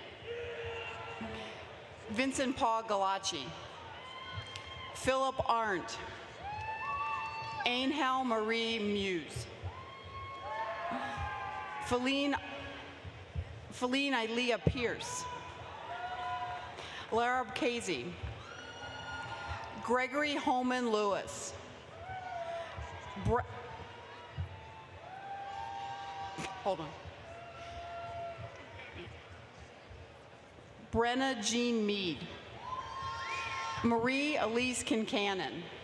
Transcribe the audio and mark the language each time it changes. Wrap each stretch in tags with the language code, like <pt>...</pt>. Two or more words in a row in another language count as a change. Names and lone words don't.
<en>Vincent Paul Galachi. Philip Arndt. Ainhal Marie Muse. Feline Ilea Pierce. Larab Casey. Gregory Holman Lewis. Hold on. Brenna Jean Mead. Marie Elise Kincannon.</en>